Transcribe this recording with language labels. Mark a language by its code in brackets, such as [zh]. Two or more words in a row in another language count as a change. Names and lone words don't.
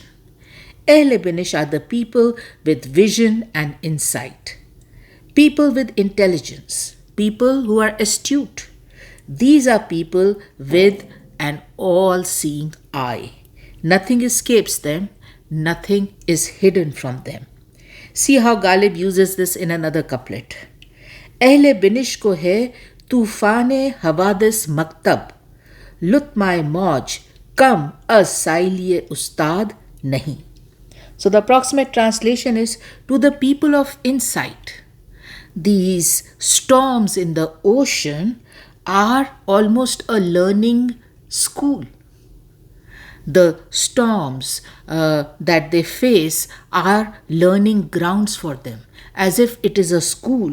[en] Ahl-e-Binash are the people with vision and insight, people with intelligence, people who are astute. These are people with an all-seeing eye. Nothing escapes them, nothing is hidden from them. See how Ghalib uses this in another couplet. [ur] اہلِ بینش کو ہے طوفانِ حوادث مکتب، لطمۂ موج کم از سیلیِ استاد نہیں. [en] So the approximate translation is, to the people of insight, these storms in the ocean are almost a learning school. The storms that they face are learning grounds for them, as if it is a school.